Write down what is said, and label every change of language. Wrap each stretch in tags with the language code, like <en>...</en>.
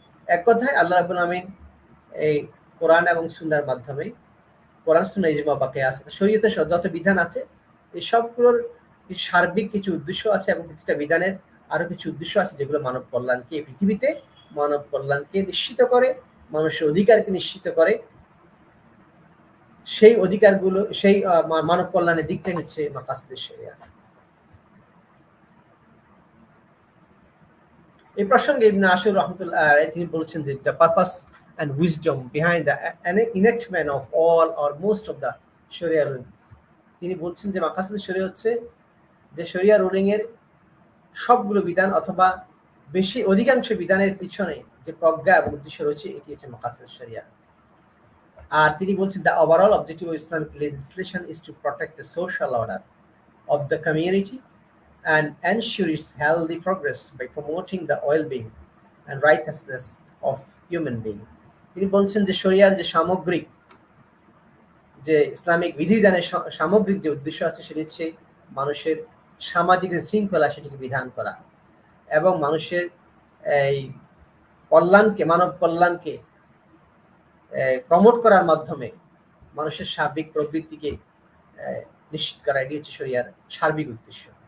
<bn>এক কথায় আল্লাহ রাব্বুল আমিন এই কোরআন এবং সুন্নাহর মাধ্যমে, কোরআন সুন্নাহ ইজমা বা কিয়াস, শরীয়তে যত বিধান আছে, এই সবগুলোর সার্বিক কিছু উদ্দেশ্য আছে, এবং প্রতিটা বিধানের আরো কিছু উদ্দেশ্য আছে, যেগুলো মানব কল্যাণকে, পৃথিবীতে মানব কল্যাণকে নিশ্চিত করে, মানুষের অধিকারকে নিশ্চিত করে। সেই অধিকারগুলো, সেই মানব কল্যাণের দিকটাই হচ্ছে মাকাসিদুশ শরিয়া। এই প্রসঙ্গে ইবনে আশুর রাহমাতুল্লাহ আলাইহি তিনি বলেছেন যে</bn> <en>The purpose and wisdom behind the enactment of all or most of the Sharia rulings.</en> <bn>তিনি বলছেন যে মাকাসিদ শরিয়া হচ্ছে যে শরিয়া রুলিং এর সবগুলো বিধান অথবা বেশি অধিকাংশ বিধানের পিছনে যে প্রজ্ঞা এবং উদ্দেশ্য রয়েছে এটি হচ্ছে মাকাসিদ শরিয়া। আর তিনি বলছেন</bn> <en>the overall objective of Islamic legislation is to protect the social order of the community and ensure its healthy progress by promoting the well-being and righteousness of human being.</en> <bn>তিনি বলছেন যে শরিয়ার যে সামগ্রিক যে ইসলামিক বিধিবিধানের সামগ্রিক যে উদ্দেশ্য আছে সেটি হচ্ছে মানুষের সামাজিক শৃঙ্খলা সেটিকে বিধান করা এবং মানুষের এই কল্যাণকে মানব কল্যাণকে প্রমোট করার মাধ্যমে মানুষের সার্বিক প্রবৃত্তিকে নিশ্চিত করা, এটি হচ্ছে শরিয়ার সার্বিক উদ্দেশ্য।</bn>